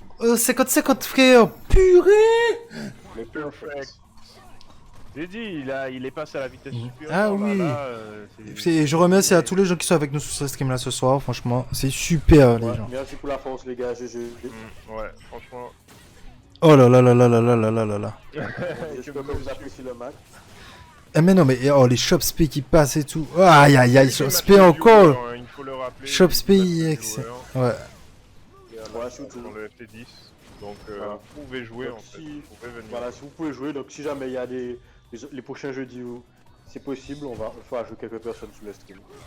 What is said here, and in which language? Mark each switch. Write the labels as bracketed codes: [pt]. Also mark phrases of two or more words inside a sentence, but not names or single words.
[fr] 50-50, frère, purée. Les Perfect. J'ai dit, il est passé à la vitesse supérieure. Ah oui. Je remercie à tous les gens qui sont avec nous sur ce stream là ce soir. Franchement, c'est super les Ouais, gens. merci pour la force, les gars. GG. Ouais, franchement. Oh là là là là là là là là là là. J'espère que vous appréciez le match. Eh mais non mais oh les Shopspay qui passent et tout. Oh, aïe aïe aïe, Shopspay encore. Il faut le rappeler. Shopspay il est excellent. joueur Ouais. Voilà, surtout. dans le FT10. Donc Voilà. vous pouvez jouer Donc, en fait. si- Vous pouvez venir. Voilà, si vous pouvez jouer, donc si jamais il y a les prochains jeudis où c'est possible, on va ajouter quelques personnes sur le stream.